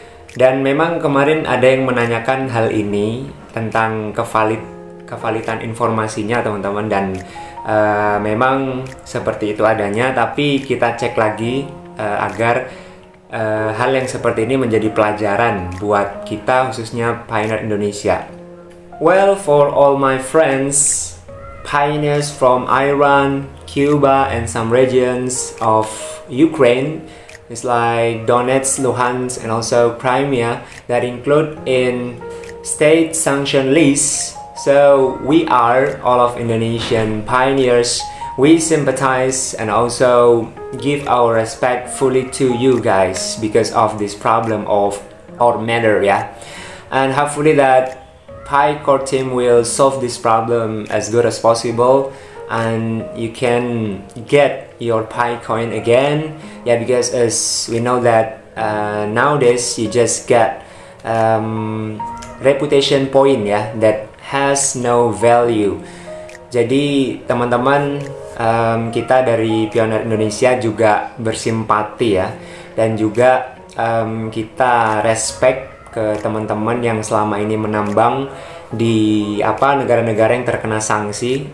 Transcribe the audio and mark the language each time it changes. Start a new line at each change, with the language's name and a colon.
Indonesian: Dan memang kemarin ada yang menanyakan hal ini tentang kevalidan informasinya teman-teman, dan memang seperti itu adanya, tapi kita cek lagi agar hal yang seperti ini menjadi pelajaran buat kita, khususnya Pioneer Indonesia.
English: Well, for all my friends, pioneers from Iran, Cuba, and some regions of Ukraine, it's like Donetsk, Luhansk, and also Crimea, that include in state sanction list. So we are all of Indonesian pioneers. We sympathize and also give our respect fully to you guys because of this problem of our matter, yeah. And hopefully that Pi Core Team will solve this problem as good as possible, and you can get your Pi coin again, yeah. Because as we know that nowadays you just get reputation point, yeah, that has no value.
Indonesian: Jadi teman-teman, kita dari Pioneer Indonesia juga bersimpati ya, dan juga kita respect ke teman-teman yang selama ini menambang di negara-negara yang terkena sanksi.